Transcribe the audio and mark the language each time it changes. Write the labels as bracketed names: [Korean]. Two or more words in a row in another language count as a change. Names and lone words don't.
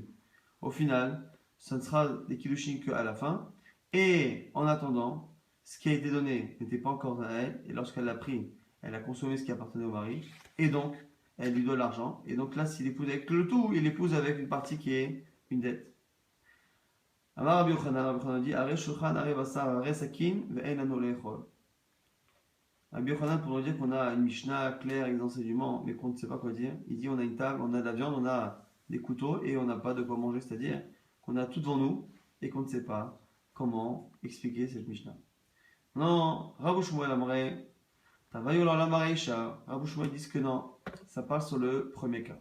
[French] Au final, ça ne sera des kiddushin qu'à la fin. Et en attendant, ce qui a été donné n'était pas encore à elle. Et lorsqu'elle l'a pris, elle a consommé ce qui appartenait au mari. Et donc, elle lui doit l'argent. Et donc là, s'il épouse avec le tout, il épouse avec une partie qui est une dette. [Hebrew] אמר רבי יוחנן dit הרי שלחן הרי בשר הרי סכין ואין לנו לאכול. [French] Rabbi Yochanan, pour nous dire qu'on a une Mishnah claire avec des enseignements, mais qu'on ne sait pas quoi dire, il dit on a une table, on a de la viande, on a des couteaux et on n'a pas de quoi manger, c'est-à-dire qu'on a tout devant nous et qu'on ne sait pas comment expliquer cette Mishnah. Non, Rabbi Shmuel Amare, [Aramaic] תבעי לה לרישא, [French] Rabbi Shmuel dit que non, ça parle sur le premier cas.